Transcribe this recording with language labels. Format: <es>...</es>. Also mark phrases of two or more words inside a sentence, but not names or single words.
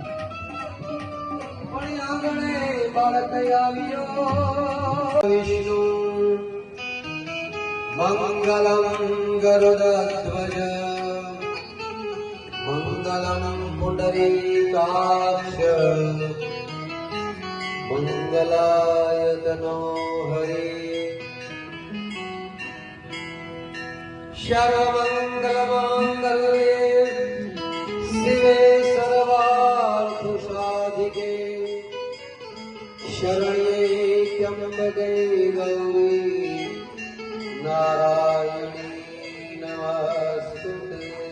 <gu>પણ આગળે બાળક આવ્યો વિષ્ણુ</gu> <sa>મંગલમ ગરુડધ્વજ મંગલમ પુંડરીકાક્ષ મંગલાય તનો હરિ सर्वमंगलमांगल्ये शिवे सर्वार्थसाधिके शरण्ये त्र्यंबके गौरी नारायणी नमस्तुते।</sa>